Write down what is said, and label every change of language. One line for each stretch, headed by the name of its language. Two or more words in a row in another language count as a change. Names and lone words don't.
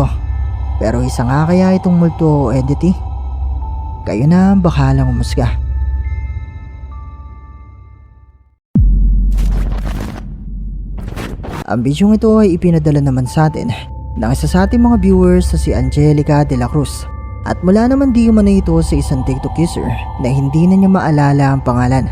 Filipino: Pero isa nga kaya itong multo entity? Kayo na ang bahalang umusga. Ang video ito ay ipinadala naman sa atin ng isa sa ating mga viewers na si Angelica de la Cruz at mula naman di umano ito sa isang TikTok user na hindi na niya maalala ang pangalan.